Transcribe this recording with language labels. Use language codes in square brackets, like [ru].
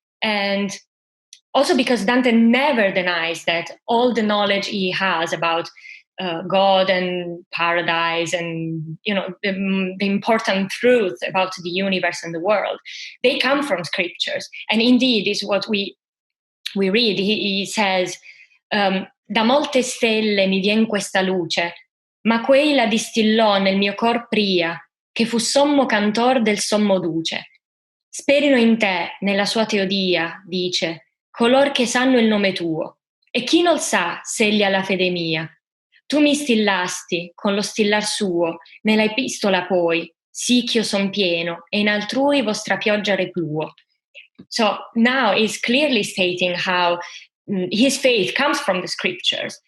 [en] And also because Dante never denies that all the knowledge he has about God and paradise and the important truth about the universe and the world, they come from scriptures. And indeed, is what we read. He says, [it] da molte stelle mi vien questa luce, ma quei la distillò nel mio cor pria, che fu sommo cantor del sommo duce. Sperino in te, nella sua teodia, dice, color che sanno il nome tuo, e chi non sa s'egli ha la fede mia. Tu mi stillasti con lo stillar suo, nella epistola poi, sì ch'io son pieno, e in altrui vostra pioggia repluo. [en] So now he's clearly stating how his faith comes from the scriptures.